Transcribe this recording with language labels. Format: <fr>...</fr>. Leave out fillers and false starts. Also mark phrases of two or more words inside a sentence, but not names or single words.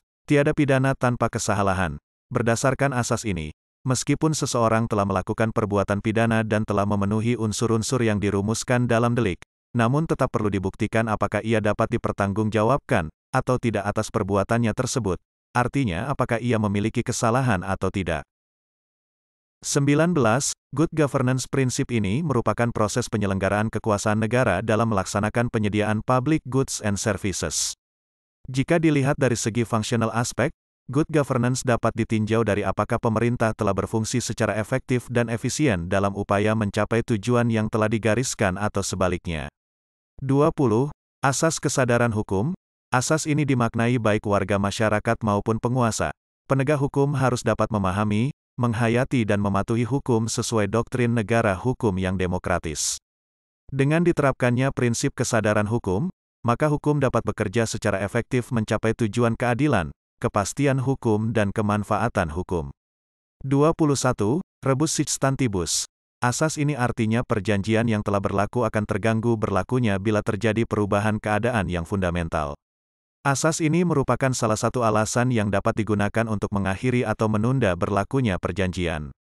<id>Tiada pidana tanpa kesalahan. Berdasarkan asas ini, meskipun seseorang telah melakukan perbuatan pidana dan telah memenuhi unsur-unsur yang dirumuskan dalam delik, namun tetap perlu dibuktikan apakah ia dapat dipertanggungjawabkan atau tidak atas perbuatannya tersebut, artinya apakah ia memiliki kesalahan atau tidak. 19.</id> <en>Good governance</en> <id>prinsip ini merupakan proses penyelenggaraan kekuasaan negara dalam melaksanakan penyediaan</id> <en>public goods and services.</en> <id>Jika dilihat dari segi fungsional aspek,</id> <en>good governance</en> <id>dapat ditinjau dari apakah pemerintah telah berfungsi secara efektif dan efisien dalam upaya mencapai tujuan yang telah digariskan atau sebaliknya. 20. Asas kesadaran hukum. Asas ini dimaknai baik warga masyarakat maupun penguasa. Penegak hukum harus dapat memahami, menghayati dan mematuhi hukum sesuai doktrin negara hukum yang demokratis. Dengan diterapkannya prinsip kesadaran hukum, maka hukum dapat bekerja secara efektif mencapai tujuan keadilan, kepastian hukum dan kemanfaatan hukum. 21.</id> <la>Rebus sic stantibus.</la> <id>Asas ini artinya perjanjian yang telah berlaku akan terganggu berlakunya bila terjadi perubahan keadaan yang fundamental. Asas ini merupakan salah satu alasan yang dapat digunakan untuk mengakhiri atau menunda berlakunya perjanjian.</id>